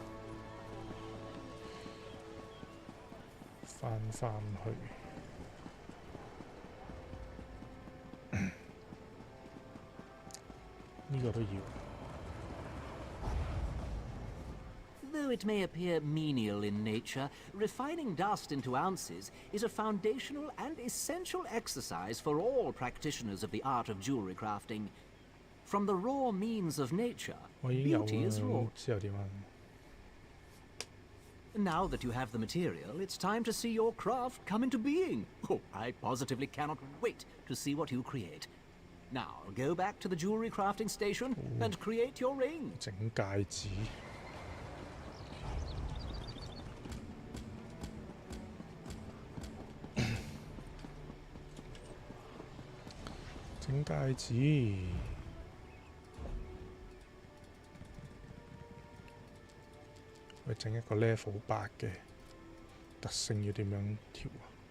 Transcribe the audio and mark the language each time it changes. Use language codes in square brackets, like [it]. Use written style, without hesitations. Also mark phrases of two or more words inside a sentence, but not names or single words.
[yue] 返去。呢個都要。 [en] Though it may appear menial in nature, refining dust into ounces is a foundational and essential exercise for all practitioners of the art of jewelry crafting. From the raw means of nature, [yue] 我已經有 [en] beauty is [yue] 啦， [en] raw. [yue] 之後點啊？ [en] Now that you have the material, it's time to see your craft come into being. Oh, I positively cannot wait to see what you create. Now, go back to the jewelry crafting station and create your ring. [yue] 整戒指。整戒指。去整一個 level 8嘅特性要點樣調啊？